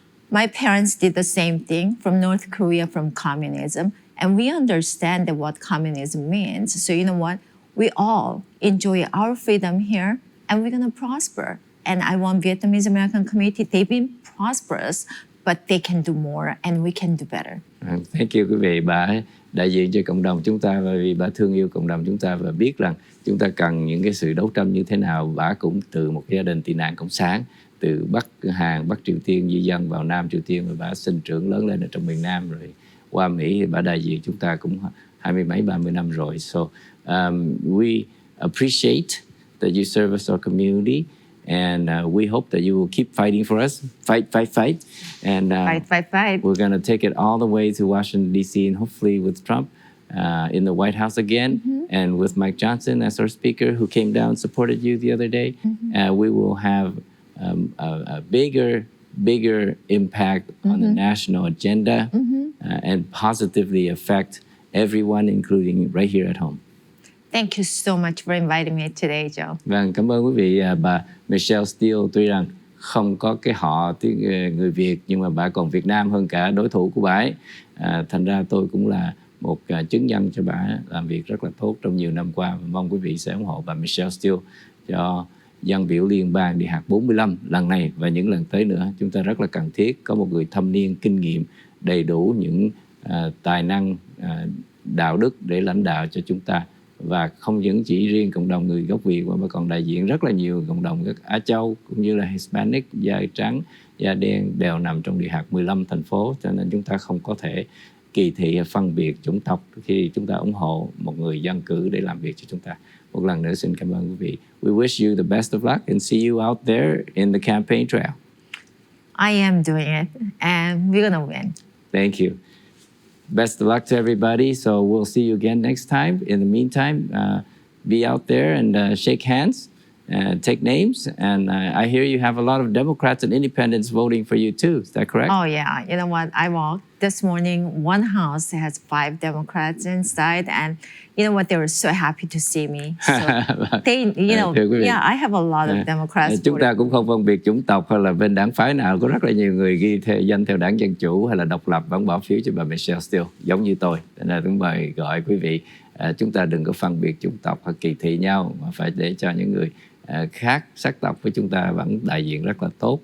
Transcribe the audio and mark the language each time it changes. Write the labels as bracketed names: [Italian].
[English] My parents did the same thing from North Korea, from communism. And we understand what communism means. So you know what? We all enjoy our freedom here and we're going to prosper. And I want Vietnamese American community, they've been prosperous, but they can do more and we can do better. Thank you [Vietnamese] quý vị, bà đại diện cho cộng đồng chúng ta, và vì bà thương yêu cộng đồng chúng ta và biết rằng chúng ta cần những cái sự đấu tranh như thế nào. Bà cũng từ một gia đình tị nạn cộng sản, từ Bắc Hàn, Bắc Triều Tiên di dân vào Nam Triều Tiên, và bà sinh trưởng lớn lên ở trong miền Nam rồi qua Mỹ. Bà đại diện chúng ta cũng 20 mấy 30 năm rồi. [English] So we appreciate that you serve us, our community. And we hope that you will keep fighting for us. Fight. And Fight. we're going to take it all the way to Washington, D.C. and hopefully with Trump in the White House again. And with Mike Johnson as our speaker, who came down and supported you the other day. We will have a bigger impact on the national agenda and positively affect everyone, including right here at home. Thank you so much for inviting me today, Joe. [Vietnamese] Vâng, cảm ơn quý vị. Bà Michelle Steele tuy rằng không có cái họ người Việt, nhưng mà bà còn Việt Nam hơn cả đối thủ của bà ấy. Thành ra tôi cũng là một chứng nhân cho bà làm việc rất là tốt trong nhiều năm qua. Và mong quý vị sẽ ủng hộ bà Michelle Steele cho Dân Biểu Liên bang đi hạt 45 lần này và những lần tới nữa. Chúng ta rất là cần thiết có một người thâm niên, kinh nghiệm, đầy đủ những tài năng, đạo đức để lãnh đạo cho chúng ta. Và không những chỉ riêng cộng đồng người gốc Việt mà còn đại diện rất là nhiều cộng đồng các Á Châu cũng như là Hispanic, da trắng, da đen đều nằm trong địa hạt 15 thành phố. Cho nên chúng ta không có thể kỳ thị hay phân biệt chủng tộc khi chúng ta ủng hộ một người dân cử để làm việc cho chúng ta. Một lần nữa xin cảm ơn quý vị. [English] We wish you the best of luck and see you out there in the campaign trail. I am doing it and we're gonna win. Thank you. Best of luck to everybody. So we'll see you again next time. In the meantime, be out there and shake hands, take names. And I hear you have a lot of Democrats and independents voting for you too. Is that correct? Oh yeah, you know what? I walked this morning, one house has 5 Democrats inside, and you know what? They were so happy to see me. So they, you know, yeah, I have a lot of Democrats. [Vietnamese] Chúng ta cũng không phân biệt chủng tộc hay là bên đảng phái nào. Có rất là nhiều người ghi danh theo đảng Dân Chủ hay là độc lập vẫn bỏ phiếu cho bà Michelle Steele, giống như tôi. Nên là tôi mời gọi quý vị, chúng ta đừng có phân biệt chủng tộc hay kỳ thị nhau, mà phải để cho những người khác sắc tộc với chúng ta vẫn đại diện rất là tốt.